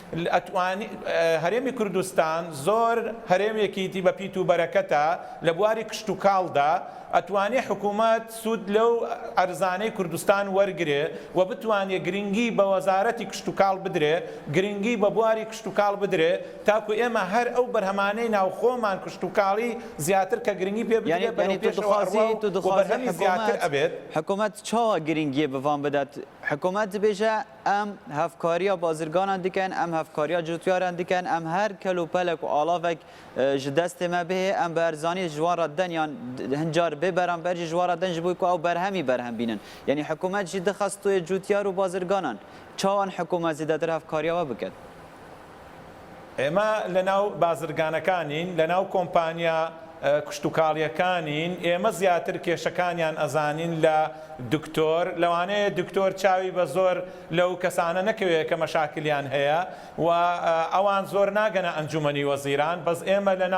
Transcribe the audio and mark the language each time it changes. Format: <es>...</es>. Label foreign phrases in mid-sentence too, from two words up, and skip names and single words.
<ckb>هەرێمی کوردستان زۆر هەرێمێکی بە پیت و بەرەکەتە لە بواری کشت و کاڵدا ئەتوانێ حکوومەت سوود لەو ئەرزانەی کوردستان وەرگێ و بتوانێ گرنگی بە وەزارەتی کشت و کاڵ بدرێ گرنگی بە بواری کشت و کاڵ بدرێ تاکو ئێمە هەر ئەو بەرهەمانەی ناوخۆمان کشت و کاڵی زیاتر کە گرنگی پێ بدرێ بەرهەمی زیاتر ئەبێت</ckb> <ku>حکوومەت چاوە گرنگیە بڤان بدات حکوومەت دەبێژە ئەم هەفکاریە بازرگانان دیکەن ئەم هەفکاریە جوتیاران دیکەن ئەم هەر کەلوپەلێک و ئاڵاوێک ji destê me bihê em bi erzanî ji wan re den yan hincar bê beramber jî ji wan re den ji bo ku ew berhemî berhem bînin yanî hikûmet jî dixast tuyê cûtiyar û bazirganan çawan hikûmet zêdetir hevkariya we bikin</ku> <ckb>ئێمە لە ناو بازرگانەکانین لە ناو کۆمپانیا کشتتوکاڵیەکانین ئێمە زیاتر کێشەکانیان ئەزانین لە دکتۆر لەوانەیە دکتۆر چاوی بە زۆر لەو کەسانە نەکەوێت کە مەشاکلیان هەیە و ئەوان زۆر ناگەنە ئەنجومەنی وەزیران بەس ئێمە</ckb>